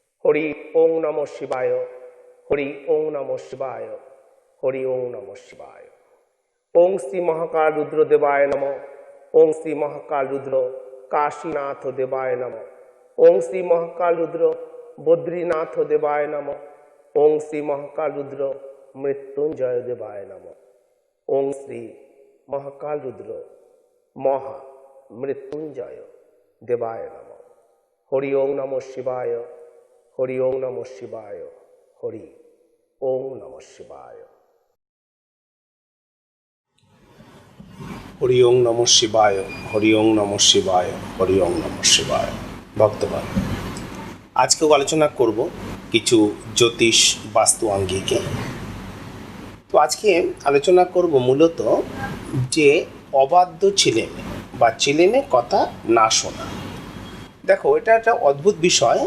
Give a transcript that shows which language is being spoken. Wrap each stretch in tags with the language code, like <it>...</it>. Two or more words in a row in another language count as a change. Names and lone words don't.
<sa>হরি ওং নমঃ শিবায়, হরি ওং নমঃ শিবায়, হরি ওং নমঃ শিবায়। ওং শ্রী মহাকাল রুদ্র দেবায় নমঃ, ওং শ্রী মহাকাল রুদ্র কাশীনাথ দেবায় নমঃ, ওং শ্রী মহাকাল রুদ্র বদ্রীনাথ দেবায় নমঃ, ওং শ্রী মহাকাল রুদ্র মৃত্যুঞ্জয় দেবায় নমঃ, ওং শ্রী মহাকাল রুদ্র মহা মৃত্যুঞ্জয় দেবায় নমঃ। হরি ওং নমঃ শিবায়, হরি ওং নমঃ শিবায়, হরি ওং নমঃ শিবায়। হরি ওং নমঃ শিবায়, হরি ওং নমঃ শিবায়, হরি ওং নমঃ শিবায়।</sa> <bn>ভক্তগণ, আজকেও আলোচনা করব কিছু জ্যোতিষ বাস্তু আঙ্গিকে। তো আজকে আলোচনা করব মূলত যে অবাধ্য ছেলেমেয়ে বা ছেলেমেয়ে কথা না শোনা। দেখো, এটা একটা অদ্ভুত বিষয়।</bn>